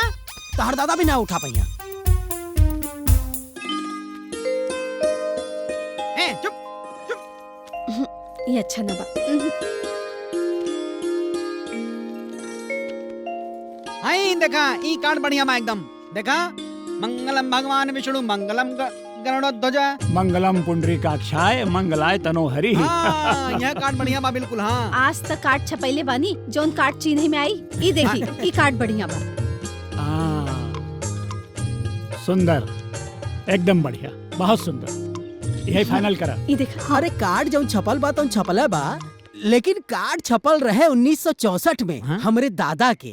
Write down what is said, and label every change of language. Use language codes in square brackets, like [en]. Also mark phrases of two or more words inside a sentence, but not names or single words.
[bho] तहर दादा भी ना उठा पहिया। ए चुप ये अच्छा ना बा। हाय देखा ई कार्ड बढ़िया बा एकदम। [sa] देखा मंगलम भगवान विष्णु मंगलम गरुड़ध्वज मंगलम पुंडरीकाक्षाय मंगलाय तनोहरि। [bho] हाँ, यह कार्ड बढ़िया बा बिल्कुल। हाँ आज तक कार्ड छपैले बानी, जोन कार्ड चिन्ह में आई ई देखी ई कार्ड बढ़िया बा। सुंदर, एकदम बढ़िया, बहुत सुंदर। यही फाइनल करा। ई देखा। अरे कार्ड जौन छपल बा तौन छपल बा, लेकिन कार्ड छपल रहे 1964 में हमरे दादा के।